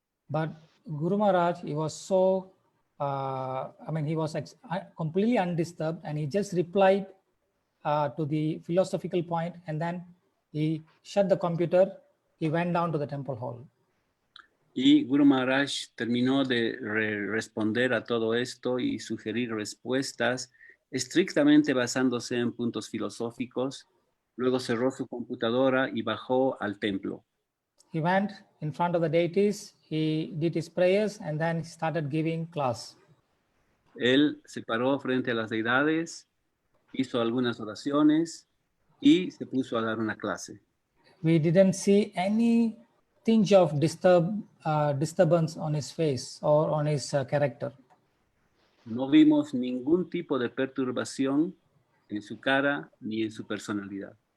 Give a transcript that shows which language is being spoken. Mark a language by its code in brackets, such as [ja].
[en] But Guru Maharaj, he was so, I mean, he was completely undisturbed and he just replied to the philosophical point and then he shut the computer, he went down to the temple hall. [es] Y Guru Maharaj terminó de responder a todo esto y sugerir respuestas estrictamente basándose en puntos filosóficos. Luego cerró su computadora y bajó al templo. [en] He went in front of the deities, he did his prayers and then he started giving class. [es] Él se paró frente a las deidades, hizo algunas oraciones y se puso a dar una clase. [en] We didn't see any tinge of disturbance on his face or on his character. [es] No vimos ningún tipo de perturbación en su cara ni en su personalidad.